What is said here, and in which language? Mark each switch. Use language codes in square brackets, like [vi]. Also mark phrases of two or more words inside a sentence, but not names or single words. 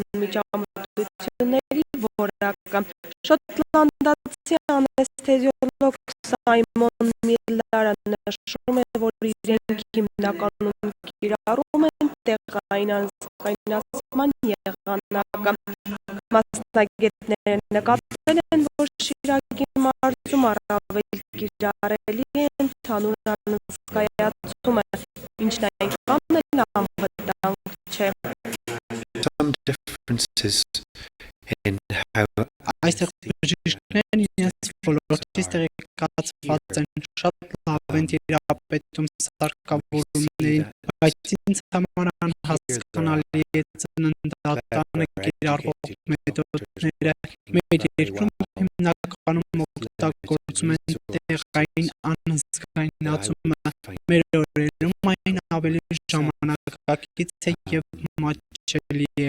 [hy] միջամտությունների որակը։ Շոտլանդացի անեսթեզիոլոգ Սայմոն Միլլերը նշում է, որ իրենք հիմնականում կիրառում են տեղային անզգայունացման եղանակը։ Մասնագետները նկատել են, որ Շիրակի մարզում առավել կիրառելի է ընդհանուր անզգայացումը, ինչն այնքան էլ անվտանգ չէ։ [en] Some differences in how [hy] այստեղ բժիշկներն իրենց ոլորտից տեղեկացված են, շատ լավ են տիրապետում սարքավորումներին, բայց ինձ համար անհասկանալի է ծննդատանը կիրառվող մեթոդները։ Մեր երկրում հիմնականում օգտագործում են տեղային անզգայունացումը, մեր օրերում այն ավելի ժամանակակից է և մատչելի է։